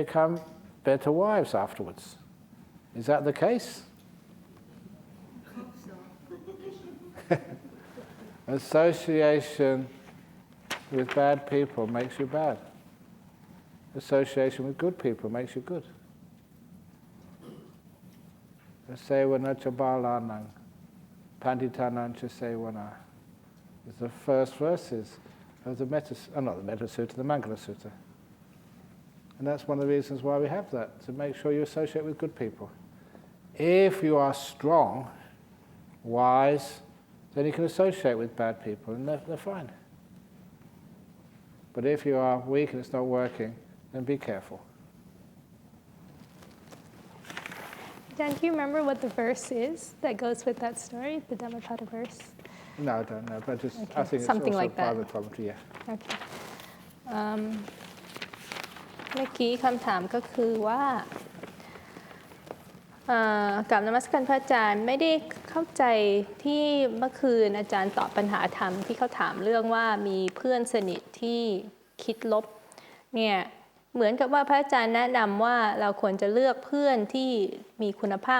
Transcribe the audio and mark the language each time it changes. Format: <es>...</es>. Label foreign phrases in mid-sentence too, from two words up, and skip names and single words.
<en>They become better wives afterwards. Is that the case? Association with bad people makes you bad. Association with good people makes you good.</en> <pi>Sewana chabalanang, panditanang cha sewana.</pi> <en>It's the first verses of the not the Metta Sutta, the Mangala Sutta. And that's one of the reasons why we have that, to make sure you associate with good people. If you are strong, wise, then you can associate with bad people and they're fine. But if you are weak and it's not working, then be careful. Dan, do you remember what the verse is that goes with that story, the Dhammapada verse? No, I don't know, but just, Okay. I think it's Something also like part that. of the commentary, yeah.</en> <th>โอเคเมื่อกี้คำถามก็คือว่ากราบนมัสการพระอาจารย์ไม่ได้เข้าใจที่เมื่อคืนอาจารย์ตอบปัญหาธรรมที่เขาถามเรื่องว่ามีเพื่อนสนิทที่คิดลบเนี่ยเหมือนกับว่าพระอาจารย์แนะนำว่าเราควรจะเลือกเพื่อนที่มีคุณภาพ</th>